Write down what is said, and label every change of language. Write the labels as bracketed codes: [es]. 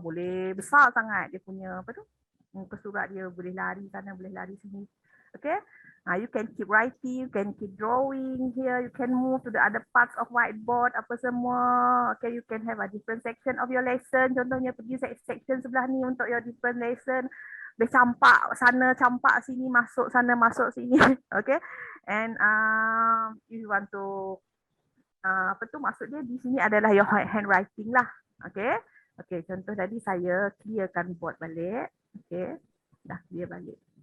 [ms] Boleh besar sangat dia punya apa tu. Muka surat dia boleh lari sana, boleh lari sini. [en] Okay. You can keep writing, you can keep drawing here, you can move to the other parts of whiteboard, [ms] apa semua. [en] Okay, you can have a different section of your lesson. [ms] Contohnya pergi section sebelah ni untuk [en] your different lesson. [ms] Boleh campak sana, campak sini, masuk sana, masuk sini. Okay. [en] And if you want to, [ms] maksud dia di sini adalah [en] your handwriting lah. Okay. [ms] Okay, contoh tadi saya clearkan board balik. Okay. Dah clear balik.